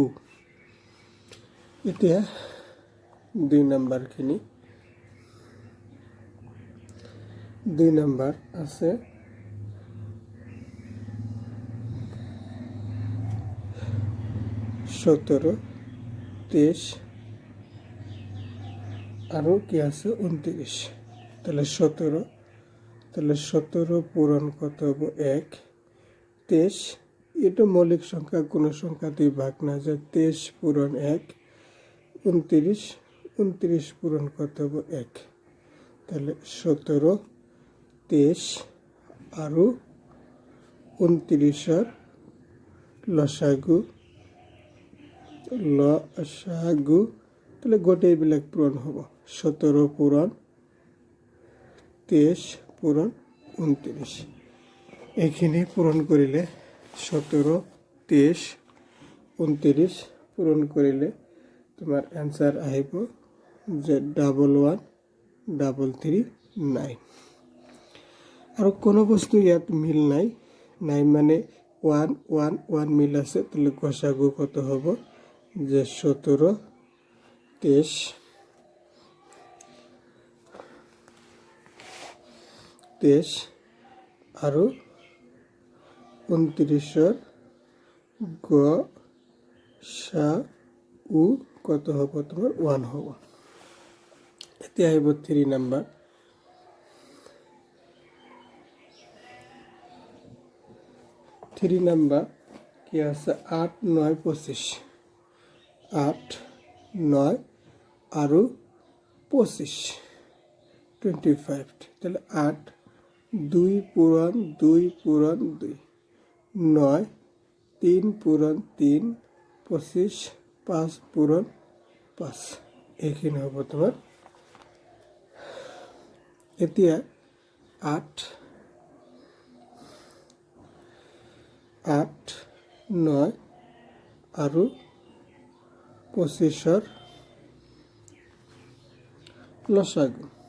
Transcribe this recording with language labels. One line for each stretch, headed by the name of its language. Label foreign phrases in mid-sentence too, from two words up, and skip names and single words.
Assamese: এতিয়া 2 নম্বৰখিনি 2 নম্বৰ আছে 17 23 আৰু কি আছে 29।
Bangla: তাহলে 17 পূরণ কত হবো 1 23। এটা মৌলিক সংখ্যা, কোনো সংখ্যা দিয়ে ভাগ না যায়। 23 পূরণ 1 29, 29 পূরণ কত হবো 1।
Assamese: তাহলে 17 23 আৰু 29-ৰ লসাগু। তাহলে গোটেইবিলাক পূরণ হ'ব 17 পূরণ 23 পূরণ 29। এইখিনি পূরণ কৰিলে 17 23 29 পূরণ কৰিলে তোমাৰ এনসার আহিব যে 1133 আৰু কোনো বস্তু ইয়াত মিল নাই মানে 1 1 1 মিল আছে। তাহলে গসাগু কত হ'ব যে 17 23 আৰু 29-ৰ গসাগু কত হ'ব তোমাৰ 1 হ'ব। এতিয়া আহিব 3 নম্বৰ 3 নম্বৰ কি আছে 8 9 25 8 9 আৰু 25 25। তাহলে 8 2 পূরণ 2 পূরণ 2 9 3 পূরণ 3 25 5 পূরণ 5। এইখিনি হ'ব তোমাৰ। এতিয়া 8 9 আৰু 25-ৰ লসাগু।